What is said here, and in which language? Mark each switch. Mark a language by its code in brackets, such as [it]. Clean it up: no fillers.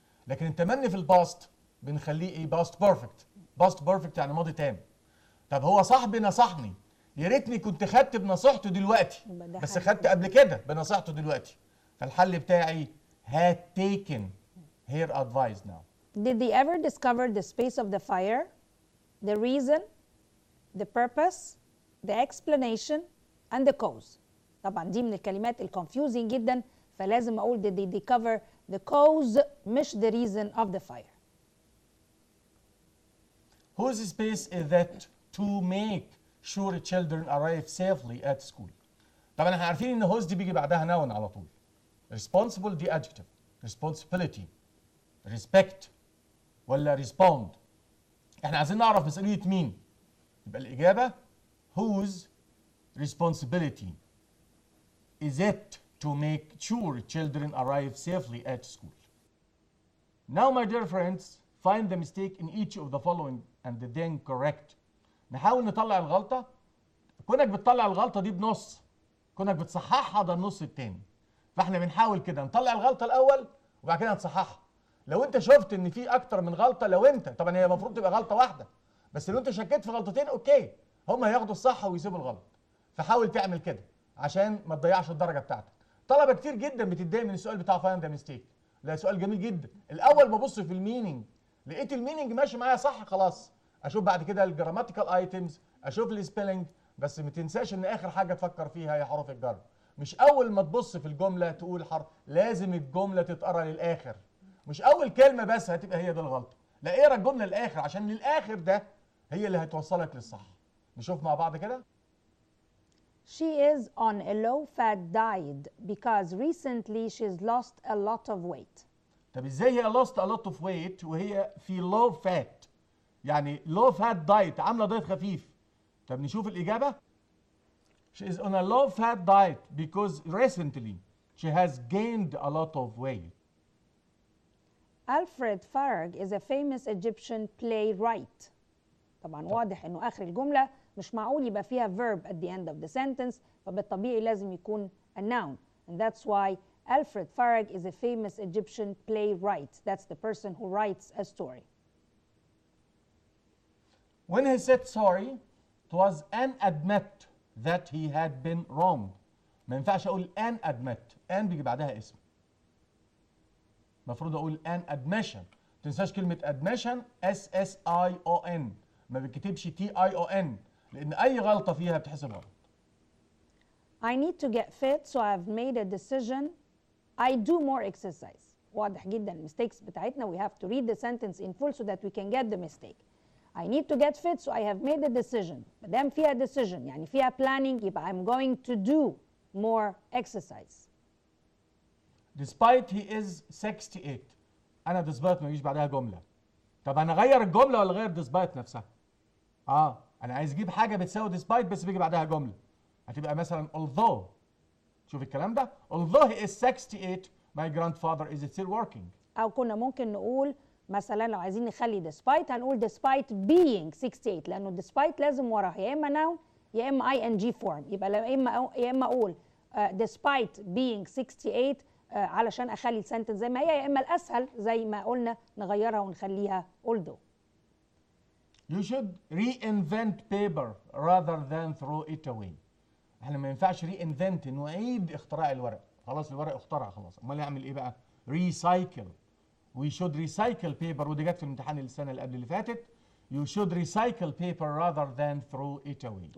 [ar] لكن التمني في الباست بنخليه ايه؟ باست بيرفكت. باست بيرفكت يعني ماضي تام. طب هو صاحبي نصحني، يا ريتني كنت خدت بنصيحته دلوقتي، بس خدت قبل كده بنصيحته دلوقتي. فالحل بتاعي [en] had taken her advice now. Did they ever discover the space of the fire, the reason, the purpose, the explanation and the cause؟ [ar] طبعا دي من الكلمات الconfusing جدا، فلازم اقول [en] did they discover the cause مش the reason of the fire. Whose space is that to make sure children arrive safely at school؟ [ar] طبعا احنا عارفين ان [en] whose [ar] دي بيجي بعدها [en] noun [ar] على طول. [en] Responsible دي adjective. Responsibility. Respect. ولا respond؟ [ar] احنا عايزين نعرف مسؤولية مين؟ يبقى الإجابة [en] whose responsibility is it to make sure children arrive safely at school. Now, my dear friends, find the mistake in each of the following and then correct. [ar] نحاول نطلع الغلطة. كونك بتطلع الغلطة دي بنص، كونك بتصححها ده النص التاني. فاحنا بنحاول كده نطلع الغلطة الأول وبعد كده نصححها. لو أنت شفت إن في أكتر من غلطة، لو أنت طبعا هي المفروض تبقى غلطة واحدة، بس لو أنت شكيت في غلطتين أوكي، هم هياخدوا الصح ويسيبوا الغلط. فحاول تعمل كده عشان ما تضيعش الدرجة بتاعتك. طلبة كتير جدا بتتضايق من السؤال بتاع [en] Find the mistake. [ar] ده سؤال جميل جدا. الأول ببص في المينينج، لقيت المينينج ماشي معايا صح خلاص، اشوف بعد كده [en] الجراماتيكال ايتمز، [ar] اشوف السبيلنج، بس ما تنساش ان اخر حاجه تفكر فيها هي حروف الجر. مش اول ما تبص في الجمله تقول حرف، لازم الجمله تتقرا للاخر. مش اول كلمه بس هتبقى هي دي الغلطه، لا اقرا الجمله للاخر عشان للاخر ده هي اللي هتوصلك للصح. نشوف مع بعض كده. [en] She is on a low-fat diet because recently she's lost a lot of weight. [ar] طب ازاي هي [en] lost a lot of weight [ar] وهي في low fat؟ يعني [en] low fat diet، [ar] عامله دايت خفيف. طب نشوف الاجابه. [en] She is on a low fat diet because recently she has gained a lot of weight. Alfred Farag is a famous Egyptian playwright. [ar] طبعا واضح انه اخر الجمله مش معقول يبقى فيها [en] verb at the end of the sentence، [ar] فبالطبيعي لازم يكون a noun. [en] And that's why Alfred Farag is a famous Egyptian playwright. That's the person who writes a story. When he said sorry, it was an admit that he had been wrong. [ar] ما ينفعش اقول an admit، an بيجي بعدها اسم. المفروض اقول an admission. ما تنساش كلمة admission S-S-I-O-N، ما بتكتبش T-I-O-N، لأن أي غلطة فيها بتحسب غلط. [en] I need to get fit so I've made a decision. I do more exercise. [ar] واضح جدا الميستيكس بتاعتنا. [en] We have to read the sentence in full so that we can get the mistake. I need to get fit so I have made a decision. [ar] ما دام فيها [en] decision [ar] يعني فيها [en] planning يبقى I'm going to do more exercise. Despite he is 68. [ar] أنا despite ما يجيش بعدها جملة. طب أنا أغير الجملة ولا أغير despite نفسها؟ أنا عايز أجيب حاجة بتساوي despite بس بيجي بعدها جملة. هتبقى مثلا although. شوف الكلام ده. [en] Although he is 68, my grandfather is still working. [ar] أو كنا ممكن نقول مثلا لو عايزين نخلي despite هنقول [en] despite being 68، [ar] لأنه despite لازم وراها يا إما noun يا إما [en] ing form. [ar] يبقى يا إما أقول [en] despite being 68 [ar] علشان أخلي السنتنس زي ما هي، يا إما الأسهل زي ما قلنا نغيرها ونخليها although. [en] You should reinvent paper rather than throw it away. [ar] احنا ما ينفعش reinvent نعيد اختراع الورق، خلاص الورق اخترع خلاص، امال نعمل ايه بقى؟ recycle. [en] We should recycle paper، [ar] ودي جت في الامتحان السنه اللي قبل اللي فاتت. [en] You should recycle paper rather than throw it away.